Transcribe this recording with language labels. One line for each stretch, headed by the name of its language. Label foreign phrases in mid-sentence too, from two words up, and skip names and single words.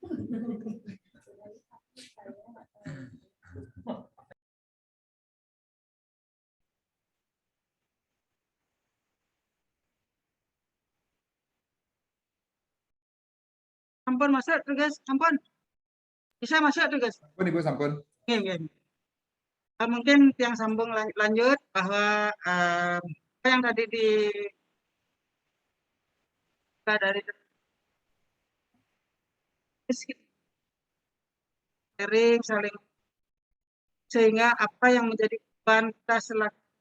Indonesian: Sampun masuk tugas, sampun. Bisa masuk tugas.
Balinese: Sampun Ibu, sampun.
Indonesian: Mungkin yang sambung lanjut bahwa apa yang tadi dari sharing saling, sehingga apa yang menjadi beban kita selaku